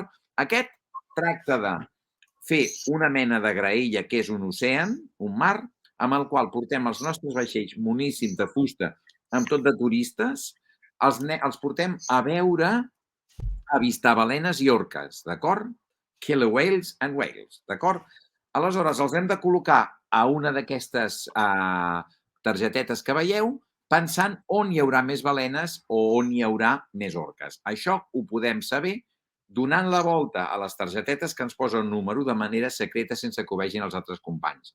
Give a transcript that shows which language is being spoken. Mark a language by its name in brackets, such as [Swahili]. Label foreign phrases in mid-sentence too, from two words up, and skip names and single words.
[Catalan] Aquest tracta de fer una mena de graella que és un oceà, un mar, amb el qual portem els nostres vaixells moníssims de fusta amb tot de turistes, els portem a veure, a avistar balenes i orques, d'acord? [English] Killer whales and whales, [Catalan] d'acord? Aleshores, els hem de col·locar a una d'aquestes targetetes que veieu, pensant on hi haurà més balenes o on hi haurà més orques. Això ho podem saber donant la volta a les targetetes que ens posa un número de manera secreta sense que ho vegin els altres companys.